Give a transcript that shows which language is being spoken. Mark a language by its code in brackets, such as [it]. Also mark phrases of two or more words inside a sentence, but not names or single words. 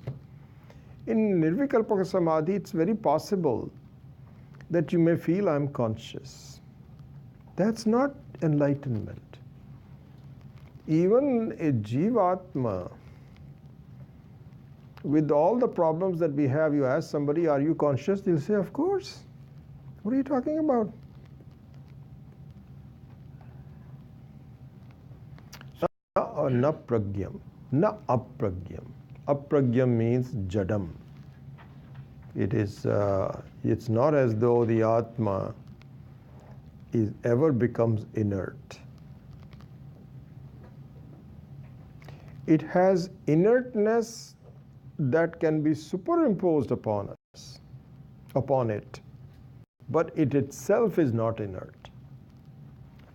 [en] In Nirvikalpaka Samadhi, it's very possible that you may feel I am conscious. That's not enlightenment. Even a Jivatma, with all the problems that we have, you ask somebody, are you conscious? They'll say, of course. What are you talking about? [sa] Na pragyam, na apragyam. [en] Apragyam means jadam. It's not as though the Atma ever becomes inert. It has inertness that can be superimposed upon it, but it itself is not inert.